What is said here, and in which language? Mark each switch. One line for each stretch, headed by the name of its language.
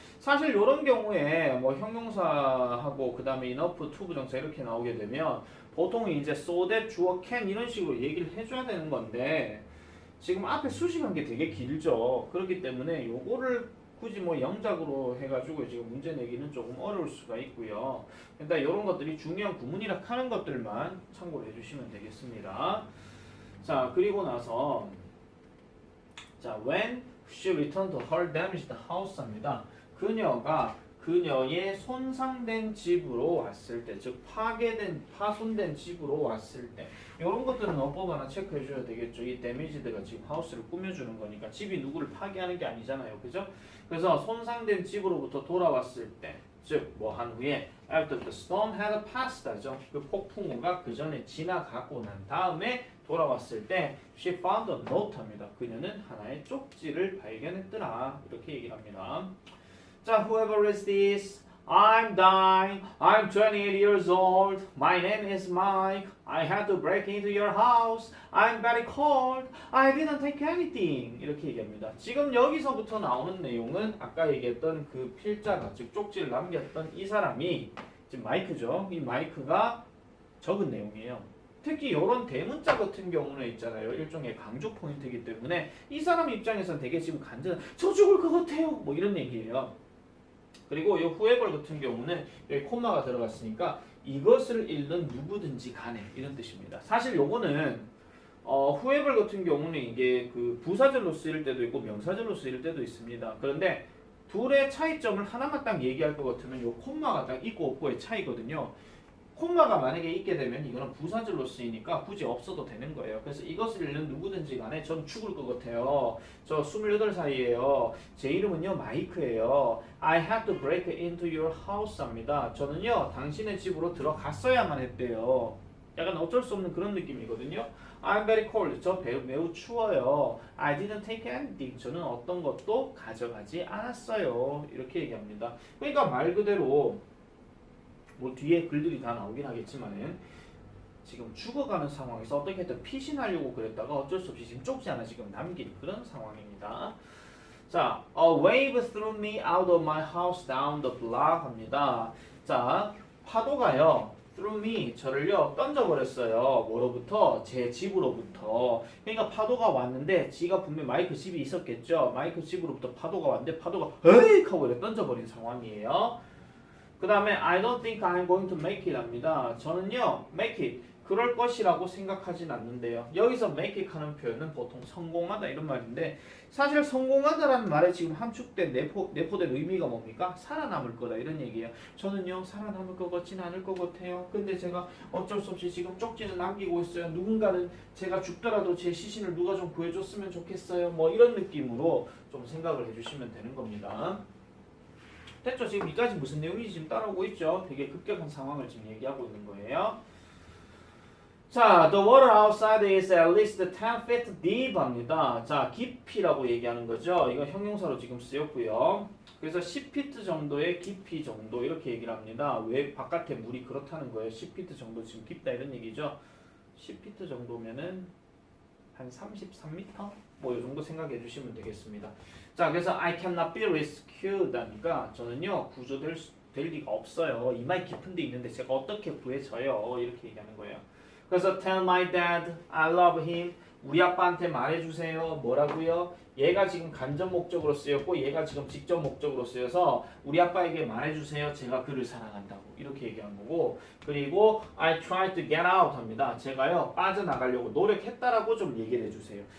Korean: 사실 이런 경우에 뭐 형용사하고 그 다음에 enough, to 부정사 이렇게 나오게 되면 보통 이제 so that, 주어 can 이런 식으로 얘기를 해줘야 되는 건데 지금 앞에 수식한 게 되게 길죠. 그렇기 때문에 요거를 굳이 뭐 영작으로 해가지고 지금 문제 내기는 조금 어려울 수가 있고요. 일단 이런 것들이 중요한 구문이라 하는 것들만 참고를 해주시면 되겠습니다. 자, 그리고 나서 자,
English: when she returned to her damaged house
Korean: 합니다. 그녀가 그녀의 손상된 집으로 왔을 때, 즉 파손된 집으로 왔을 때 이런 것들은 어법 하나 체크해 줘야 되겠죠. 이 damage드가 지금 하우스를 꾸며주는 거니까 집이 누구를 파괴하는 게 아니잖아요. 그죠? 그래서 손상된 집으로부터 돌아왔을 때, 즉 뭐 한 후에
English: after the storm had passed
Korean: 하죠. 그 폭풍우가 그 전에 지나가고 난 다음에 돌아왔을 때
English: she found a note
Korean: 합니다. 그녀는 하나의 쪽지를 발견했더라. 이렇게 얘기합니다. 자,
English: whoever is this? I'm dying. I'm 28 years old. My name is Mike. I had to break into your house. I'm very cold. I didn't take anything.
Korean: 이렇게 얘기합니다. 지금 여기서부터 나오는 내용은 아까 얘기했던 그 필자가, 즉 쪽지를 남겼던 이 사람이 지금 마이크죠. 이 마이크가 적은 내용이에요. 특히 이런 대문자 같은 경우는 있잖아요. 일종의 강조 포인트이기 때문에 이 사람 입장에서는 되게 지금 간절한 저 죽을 것 같아요. 뭐 이런 얘기예요. 그리고 이 whoever 같은 경우는 여기 콤마가 들어갔으니까 이것을 읽는 누구든지 간에 이런 뜻입니다. 사실 요거는 whoever 같은 경우는 이게 그 부사절로 쓰일 때도 있고 명사절로 쓰일 때도 있습니다. 그런데 둘의 차이점을 하나만 딱 얘기할 것 같으면 요 콤마가 딱 있고 없고의 차이거든요. 콤마가 만약에 있게 되면 이거는 부사절로 쓰이니까 굳이 없어도 되는 거예요. 그래서 이것을 읽는 누구든지 간에 전 죽을 것 같아요. 저 28살이에요. 제 이름은요 마이크예요.
English: I had to break into your house
Korean: 합니다. 저는요 당신의 집으로 들어갔어야만 했대요. 약간 어쩔 수 없는 그런 느낌이거든요.
English: I'm very cold.
Korean: 저 매우 추워요.
English: I didn't take anything.
Korean: 저는 어떤 것도 가져가지 않았어요. 이렇게 얘기합니다. 그러니까 말 그대로 뭐 뒤에 글들이 다 나오긴 하겠지만은 지금 죽어가는 상황에서 어떻게든 피신하려고 그랬다가 어쩔 수 없이 지금 쪽지 하나 지금 남긴 그런 상황입니다.
English: 자, a wave threw me out of my house down the block
Korean: 합니다. 자, 파도가요 threw me, 저를요 던져버렸어요. 뭐로부터? 제 집으로부터. 그러니까 파도가 왔는데 지가 분명 마이크 집이 있었겠죠. 마이크 집으로부터 파도가 왔는데 파도가 에이 하고 이렇게 던져버린 상황이에요. 그 다음에
English: I don't think I'm going to make it
Korean: 합니다. 저는요 make it, 그럴 것이라고 생각하진 않는데요. 여기서 make it 하는 표현은 보통 성공하다 이런 말인데 사실 성공하다라는 말에 지금 함축된 내포된 의미가 뭡니까? 살아남을 거다 이런 얘기예요. 저는요 살아남을 것 같진 않을 것 같아요. 근데 제가 어쩔 수 없이 지금 쪽지는 남기고 있어요. 누군가는 제가 죽더라도 제 시신을 누가 좀 구해줬으면 좋겠어요. 뭐 이런 느낌으로 좀 생각을 해주시면 되는 겁니다. 됐죠? 지금 이까지 무슨 내용인지 지금 따라오고 있죠? 되게 급격한 상황을 지금 얘기하고 있는 거예요.
English: 자, the water outside is at least 10 feet deep
Korean: 합니다. 자, 깊이라고 얘기하는 거죠. 이거 형용사로 지금 쓰였고요. 그래서 10피트 정도의 깊이 정도 이렇게 얘기를 합니다. 왜 바깥에 물이 그렇다는 거예요. 10피트 정도 지금 깊다 이런 얘기죠. 10피트 정도면은 한 33m? 뭐 이 정도 생각해 주시면 되겠습니다. 자, 그래서
English: I cannot be rescued
Korean: 하니까 저는요 구조될 될 리가 없어요. 이마에 깊은 데 있는데 제가 어떻게 구해져요? 이렇게 얘기하는 거예요.
English: 그래서 tell my dad I love him.
Korean: 우리 아빠한테 말해주세요. 뭐라고요? 얘가 지금 간접 목적으로 쓰였고 얘가 지금 직접 목적으로 쓰여서 우리 아빠에게 말해주세요. 제가 그를 사랑한다고 이렇게 얘기한 거고 그리고
English: I tried to get out
Korean: 합니다. 제가요 빠져나가려고 노력했다라고 좀 얘기를 해주세요.